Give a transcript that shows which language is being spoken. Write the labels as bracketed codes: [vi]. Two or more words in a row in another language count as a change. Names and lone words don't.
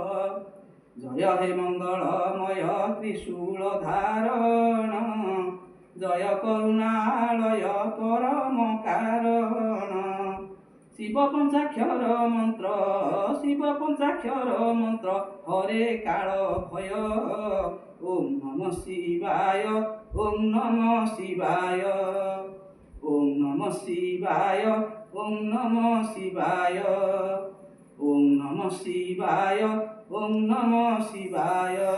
[hi] जय हे मंगलमय त्रिशूल धारण, जय करुणालय परम कारण। शिव पंचाक्षर मंत्र, शिव पंचाक्षर मंत्र हरे काल भय। [sa] ओम नमः शिवाय, ओम नमः शिवाय, ओम नमः शिवाय, ओम नमः शिवाय, ओम नमः शिवाय, ओम नमः शिवाय।